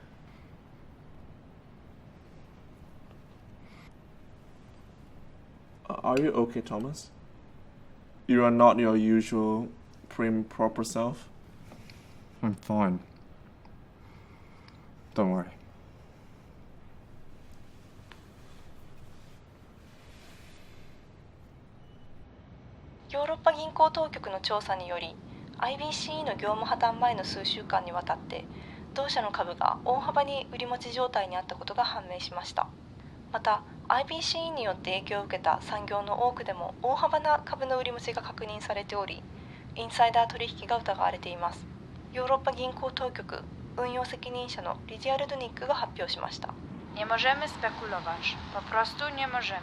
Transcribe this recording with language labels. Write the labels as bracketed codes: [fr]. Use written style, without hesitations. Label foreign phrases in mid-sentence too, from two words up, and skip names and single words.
[en] Are you okay, Thomas? You are not your usual prim, proper self? I'm fine. Don't worry. [ja] ヨーロッパ銀行当局の調査により IBCE の業務破綻前の数週間にわたって同社の株が大幅に売り持ち状態にあったことが判明しました。また IBCE によって影響を受けた産業の多くでも大幅な株の売り持ちが確認されており、インサイダー取引が疑われています。ヨーロッパ銀行当局運用責任者のリディアルドニックが発表しました。 [pl] Nie możemy spekulować, po prostu nie możemy.